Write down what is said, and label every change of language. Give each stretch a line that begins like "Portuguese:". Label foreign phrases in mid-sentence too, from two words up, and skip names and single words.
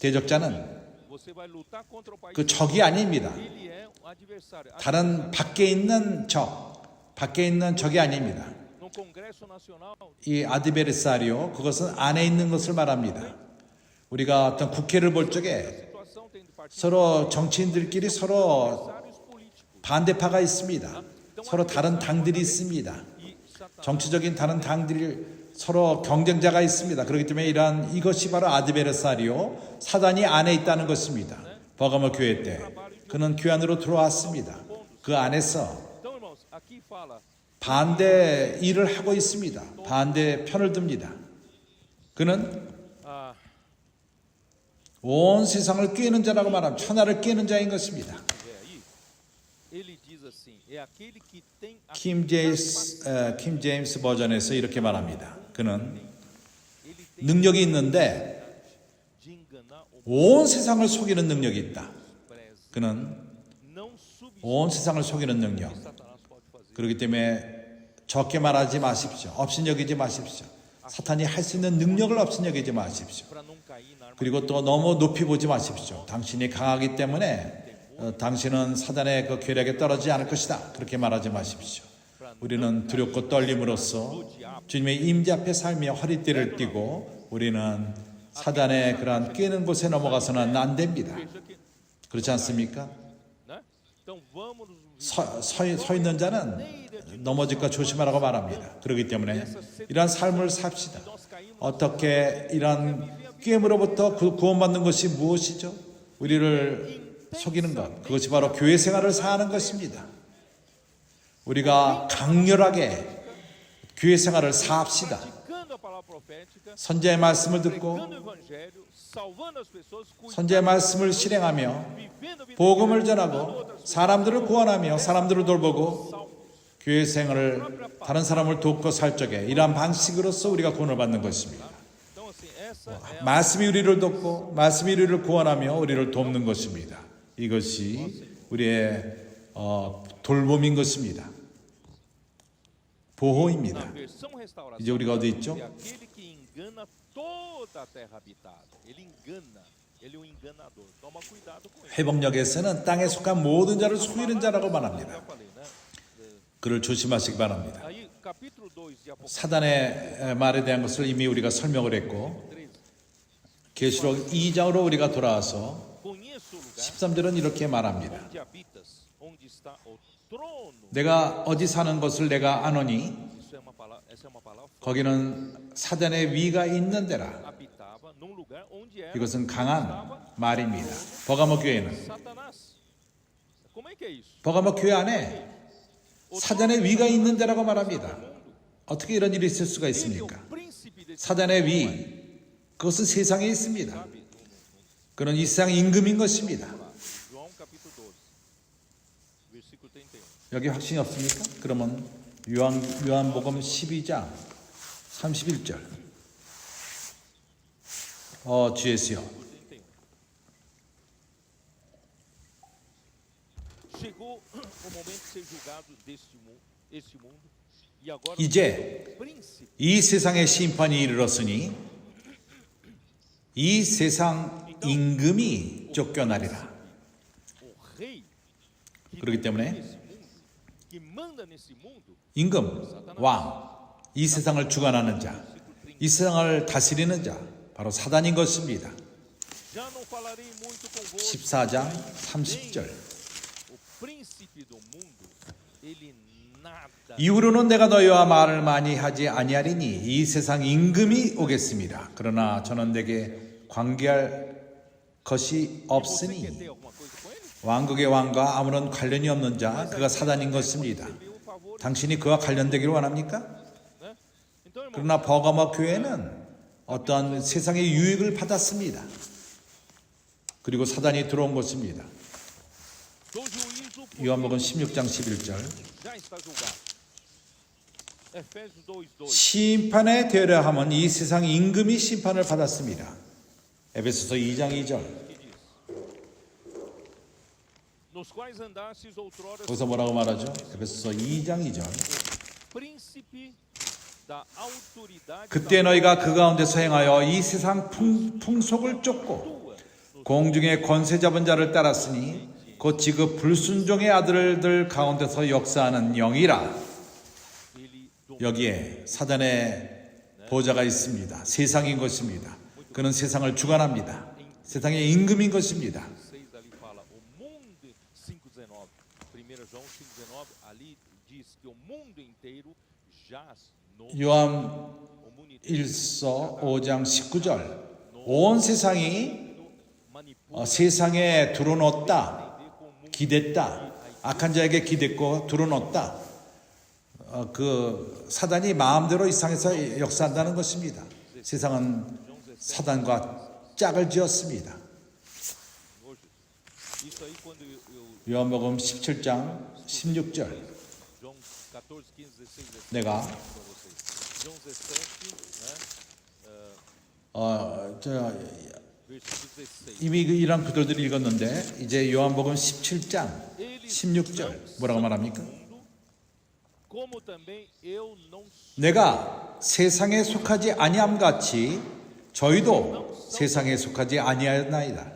Korean: 대적자는
Portuguese: Você vai lutar contra o país.
Korean: 그 적이 아닙니다.
Portuguese: Ele é um adversário.
Korean: 다른 밖에 있는 적, 밖에 있는 적이 아닙니다.
Portuguese: No Congresso Nacional,
Korean: 이 아드베르사리오, 그것은 안에 있는 것을 말합니다. 우리가 어떤 국회를 볼 적에
Portuguese: situação tem partidos
Korean: 서로 정치인들끼리 서로
Portuguese: políticos.
Korean: 반대파가 있습니다. 서로 다른 당들이 있습니다.
Portuguese: E Satanás
Korean: 정치적인 다른 당들이 서로 경쟁자가 있습니다. 그렇기 때문에 이것이 바로 아드베르사리오, 사단이 안에 있다는 것입니다. 버가모 교회 때 그는 교회 안으로 들어왔습니다. 그 안에서
Portuguese: Então, irmãos, aqui fala
Korean: 반대 일을 하고 있습니다. 반대 편을 듭니다. 그는 ah, 온 세상을 꿰는 자라고 말하면 천하를 꿰는 자인 것입니다.
Portuguese: aí, ele diz assim, é aquele que tem a
Korean: 킴 제임스 버전에서 이렇게 말합니다. 그는
Portuguese: ele tem
Korean: 능력이 있는데
Portuguese: de enganar o
Korean: 온 세상을 속이는 능력이 있다.
Portuguese: preza.
Korean: 그는
Portuguese: Não subestime
Korean: 온 세상을 속이는 능력.
Portuguese: o que Satanás pode fazer.
Korean: 그렇기 때문에 적게 말하지 마십시오. 업신여기지 마십시오. 사탄이 할 수 있는 능력을 업신여기지 마십시오.
Portuguese: Para não cair na armadilha.
Korean: 그리고 또 너무 높이 보지 마십시오. 당신이 강하기 때문에 당신은 사단의 그 괴력에 떨어지지 않을 것이다. 그렇게 말하지 마십시오. 우리는 두렵고 떨림으로써 주님의 임재 앞에 살며 허리띠를 띠고 우리는 사단의 그러한 꿰는 곳에 넘어가서는 안 됩니다.
Portuguese: Veja que,
Korean: 그렇지 않습니까?
Portuguese: né? Então vamos
Korean: 서 있는 자는 넘어질까 조심하라고 말합니다. 그렇기 때문에 이러한 삶을 삽시다.
Portuguese: nós caímos
Korean: 어떻게 이러한 꿰임으로부터 구원받는 것이 무엇이죠? 우리를 속이는 것, 그것이 바로 교회 생활을 사는 것입니다. 우리가 강렬하게 교회 생활을 사합시다.
Portuguese: praticando a palavra profética,
Korean: 선지자의 말씀을 듣고
Portuguese: pregando o evangelho, salvando as pessoas,
Korean: 선지자의 말씀을 실행하며
Portuguese: vivendo a vida
Korean: 복음을 전하고 사람들을 구원하며 사람들을 돌보고 교회 생활을 다른 사람을 돕고 살 적에 이러한 방식으로서 우리가 구원을 받는 것입니다.
Portuguese: Então assim, essa é
Korean: 말씀이 우리를 돕고 말씀이 우리를 구원하며 우리를 돕는 것입니다. 이것이 우리의 돌봄인 것입니다. 보호입니다.
Portuguese: na versão restauração.
Korean: 이제 우리가 어디 있죠?
Portuguese: É aquele que engana toda a terra habitada. Ele engana. Ele é um enganador. Toma cuidado com ele.
Korean: 회복력에서는 땅에 속한 모든 자를 속이는 자라고 말합니다.
Portuguese: Já falei, né?
Korean: 그를 조심하시기 바랍니다.
Portuguese: Aí, capítulo 2 de Apocalipse
Korean: 사단의 말에 대한 것을 이미 우리가 설명을 했고
Portuguese: 13.
Korean: 계시록 2장으로 우리가 돌아와서
Portuguese: Conheço o lugar
Korean: 13절은 이렇게 말합니다.
Portuguese: onde habitas, onde está o trono.
Korean: 내가 어디 사는 것을 내가 아노니
Portuguese: Isso é uma palavra, essa é uma palavra.
Korean: 거기는 사단의 위가 있는 데라.
Portuguese: Habitava num lugar onde era
Korean: 이것은 강한 말입니다. 버가모 교회는
Portuguese: Satanás. Como é que é isso?
Korean: 버가모 교회 안에 사단의 위가 있는 데라고 말합니다. 어떻게 이런 일이 있을 수가
Portuguese: Ele é
Korean: 있습니까?
Portuguese: o príncipe desse
Korean: 사단의 위, 그것은 세상에 있습니다. 그는 이 세상 임금인 것입니다.
Portuguese: João capítulo 12, versículo 31.
Korean: 여기 확신이 없습니까? 그러면 요한복음 12장 31절. GS요.
Portuguese: Chegou o momento de ser julgado este mundo e agora
Korean: 이제
Portuguese: o príncipe
Korean: 이 세상의 심판이 이르렀으니 이 세상 임금이 쫓겨나리라.
Portuguese: o rei que
Korean: 그렇기 때문에
Portuguese: nesse mundo, que manda nesse mundo,
Korean: 임금, 왕, 이 세상을 주관하는 자, 이 세상을 다스리는 자, 바로 사단인 것입니다.
Portuguese: já não falarei muito convosco.
Korean: 14장 30절.
Portuguese: O príncipe do mundo, ele nada.
Korean: 이후로는 내가 너희와 말을 많이 하지 아니하리니 이 세상 임금이 오겠습니다. 그러나 저는 내게 관계할 것이
Portuguese: Você quer
Korean: 없으니
Portuguese: ter alguma coisa com ele?
Korean: 왕국의 왕과 아무런 관련이 없는 자 그가 사단인 것입니다.
Portuguese: Recebeu o favor,
Korean: 당신이 그와 관련되기를 원합니까?
Portuguese: né? Então, irmão,
Korean: 그러나 버가모 교회는 어떠한 세상의 유익을 받았습니다. 그리고 사단이 들어온 것입니다.
Portuguese: do juízo por
Korean: 요한복음 16장 11절.
Portuguese: já está julgado. Efésios 2:2.
Korean: 심판에 되려 함은 이 세상 임금이 심판을 받았습니다. 에베소서 2장 2절.
Portuguese: que diz: Nos quais andastes outrora
Korean: 거기서 뭐라고 말하죠? 에베소서 2장 2절.
Portuguese: príncipe da autoridade
Korean: 그때 너희가 그 가운데서 행하여 이 세상 풍속을 쫓고 공중의 권세 잡은 자를 따랐으니 곧 지금 불순종의 아들들 가운데서 역사하는 영이라.
Portuguese: ele
Korean: 여기에 사단의 보좌가 있습니다. 세상인 것입니다. 그는 세상을 주관합니다. 세상의 임금인 것입니다.
Portuguese: 6 ali fala o mundo 5:19. 1 João 5:19 ali diz que o mundo inteiro jaz no
Korean: 요한
Portuguese: o mundo inteiro
Korean: 1서 5장 19절. 온 세상이
Portuguese: manipula
Korean: 세상에 두루놓다.
Portuguese: com o mundo.
Korean: 기댔다. 악한 자에게 기댔고 두루놓다. 그 사단이 마음대로 이 세상에서 역사한다는 것입니다. 세상은 사단과 짝을 지었습니다.
Portuguese: Isso aí quando eu
Korean: 요한복음 17장 16절.
Portuguese: João 14, 15, 16, 17
Korean: 내가
Portuguese: para vocês. João 17, né?
Korean: 저
Portuguese: Versículo 16.
Korean: 이미 이런 구절들을 읽었는데 이제 요한복음 17장 16절 뭐라고 말합니까?
Portuguese: Como também eu não
Korean: 내가 세상에 속하지 아니함 같이 저희도 세상에 속하지 아니하였나이다.